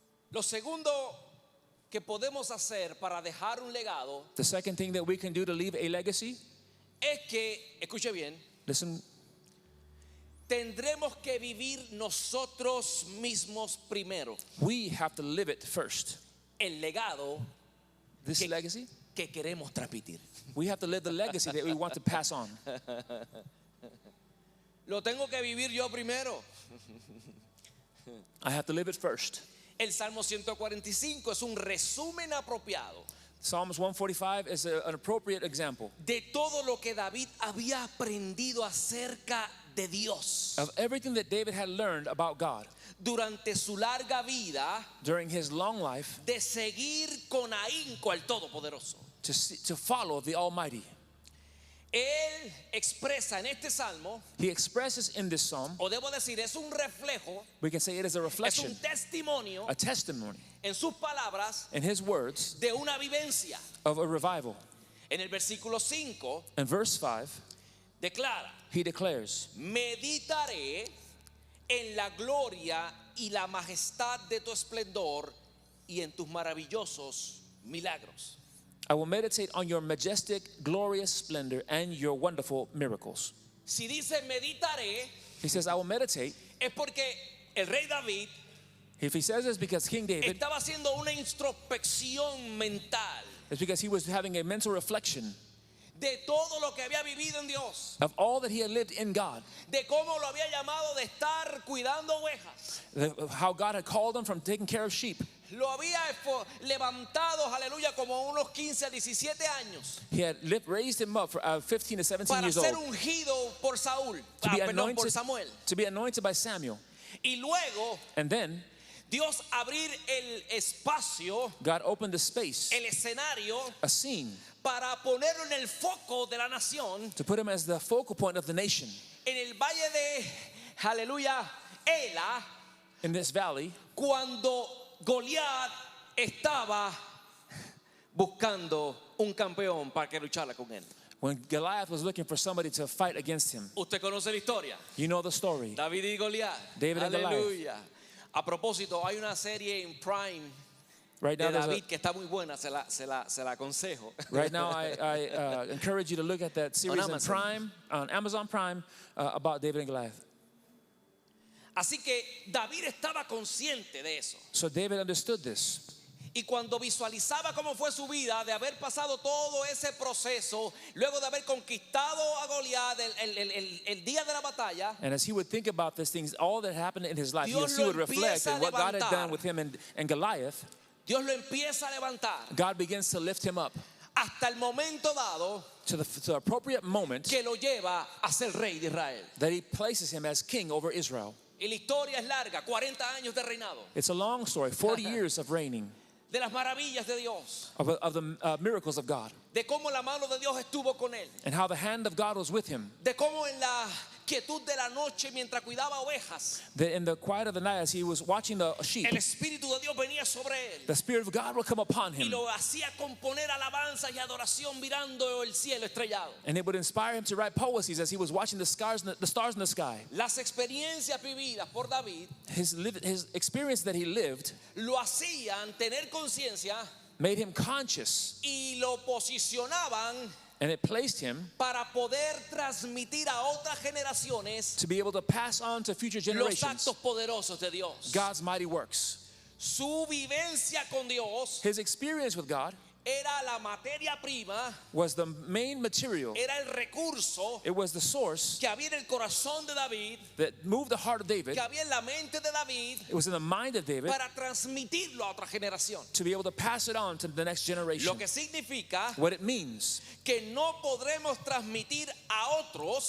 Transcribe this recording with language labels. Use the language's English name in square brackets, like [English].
[Spanish] Lo segundo que podemos hacer para dejar un legado [English] The second thing that we can do to leave a legacy, [Spanish] es que, escuche bien, [English] listen, [Spanish] tendremos que vivir nosotros mismos primero [English] we have to live it first. [Spanish] el legado [English] This [Spanish] Que- [English] legacy, [Spanish] que queremos transmitir. [English] we have to live the legacy that we want to pass on. [Spanish] Lo tengo que vivir yo primero. [English] I have to live it first. [Spanish] El Salmo 145 es un resumen apropiado [English] Psalms 145 is an appropriate example [Spanish] de todo lo que David había aprendido acerca de Dios [English] of everything that David had learned about God [Spanish] durante su larga vida [English] during his long life [Spanish] de seguir con ahínco al Todopoderoso. [English] to follow the Almighty. [Spanish] Él expresa en este salmo, [English] He expresses in this psalm, [Spanish] o debo decir, es un reflejo, [English] we can say it is a [Spanish] es [English] reflection, [Spanish] un testimonio [English] a testimony [Spanish] en sus palabras [English] in his words [Spanish] de una vivencia. [English] of a revival. [Spanish] En el versículo 5 [English] In verse 5, [Spanish] declara: [English] he declares, [Spanish] meditaré en la gloria y la majestad de tu esplendor y en tus maravillosos milagros. [English] I will meditate on your majestic, glorious splendor and your wonderful miracles. [Spanish] Si dice meditaré, [English] He says, I will meditate. [Spanish] es porque el rey David [English] If he says this because King David, [Spanish] estaba haciendo una introspección mental [English] it's because he was having a mental reflection [Spanish] de todo lo que había vivido en Dios, [English] of all that he had lived in God, [Spanish] de cómo lo había llamado de estar cuidando ovejas. [English] of how God had called him from taking care of sheep. [Spanish] Lo había levantado, aleluya, como unos 15 a 17 años [English] He had raised him up for 15 to 17 [Spanish] para [English] years [Spanish] ser [English] old [Spanish] ungido por Saúl, [English] to be [Spanish] perdón, por Samuel. [English] to be anointed by Samuel. [Spanish] Y luego [English] And then [Spanish] Dios abrir el espacio, [English] God opened the space, [Spanish] el escenario, [English] a scene, [Spanish] para ponerlo en el foco de la nación, [English] to put him as the focal point of the nation [Spanish] en el valle de, aleluya, Ela, [English] in this valley, [Spanish] cuando Goliat estaba buscando un campeón para que luchara con él. [English] when Goliath was looking for somebody to fight against him. [Spanish] Usted conoce la historia, [English] You know the story. [Spanish] David y Goliat. [English] David and Goliath. [Spanish] Aleluya. A propósito, hay una serie en Prime [English] Right now, [Spanish] de [English] there's [Spanish] David que está muy buena, se la aconsejo. [English] right now I encourage you to look at that series on Amazon Prime about David and Goliath. [Spanish] Así que David estaba consciente de eso. [English] So David understood this. [Spanish] Y cuando visualizaba cómo fue su vida, de haber pasado todo ese proceso, luego de haber conquistado a Goliat el día de la batalla, [English] And as he would think about these things, all that happened in his life, [Spanish] Dios [English] he [Spanish] lo [English] would reflect [Spanish] empieza a [English] on what God had [Spanish] levantar. [English] done with him and Goliath. [Spanish] Dios lo empieza a levantar [English] God begins to lift him up [Spanish] hasta el momento dado [English] to the appropriate moment [Spanish] que lo lleva a ser rey de Israel. [English] that he places him as king over Israel. [Spanish] Y la historia es larga, 40 años de reinado, [English] It's a long story, 40 years of reigning, [Spanish] de las maravillas de Dios, [English] of the miracles of God, [Spanish] de cómo la mano de Dios estuvo con él, [English] and how the hand of God was with him. [Spanish] de cómo en la quietud de la noche mientras cuidaba ovejas, [English] That in the quiet of the night, as he was watching the sheep, [Spanish] el Espíritu de Dios venía sobre él [English] the Spirit of God will come upon [Spanish] y [English] him, [Spanish] lo hacía componer alabanzas y adoración mirando el cielo estrellado. [English] and it would inspire him to write poesies as he was watching the stars in the sky. [Spanish] Las experiencias vividas por David [English] His experience that he lived [Spanish] lo hacían tener conciencia [English] made him conscious, [Spanish] y lo posicionaban [English] and it placed him [Spanish] para poder transmitir a otras generaciones [English] to be able to pass on to future [Spanish] los [English] generations [Spanish] actos poderosos de Dios. [English] God's mighty works. [Spanish] Su vivencia con Dios [English] His experience with God [Spanish] era la materia prima, [English] was the main material. [Spanish] era el recurso [English] It was the source [Spanish] que había en el corazón de David, [English] that moved the heart of David. [Spanish] que había en la mente de David, [English] It was in the mind of David [Spanish] para transmitirlo a otra generación. [English] to be able to pass it on to the next generation. [Spanish] Lo que significa [English] What it means [Spanish] que no podremos transmitir a otros